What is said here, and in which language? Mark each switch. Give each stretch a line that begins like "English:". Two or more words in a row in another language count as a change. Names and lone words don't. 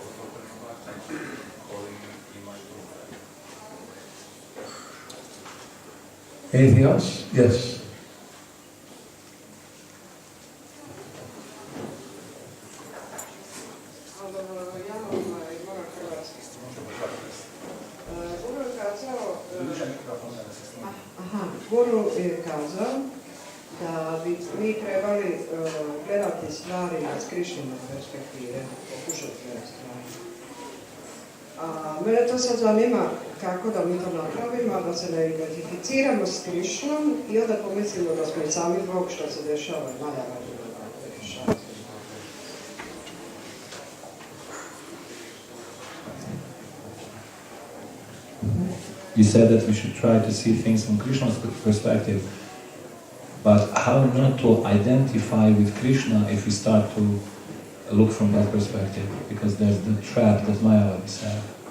English: Anything else? Yes.
Croatian: Guru je kazao da bi mi trebali gledati stvari iz Krišnine perspektive, pokušati gledati stvari. A mene to sad zanima kako da mi to napravimo, da se ne identificiramo s Krišnom i onda pomislimo da smo i sami Bog, što se dešava i Maja radi.
English: You said that we should try to see things from Krishna's perspective, but how not to identify with Krishna if we start to look from that perspective, because there's the trap that Mayavadis have.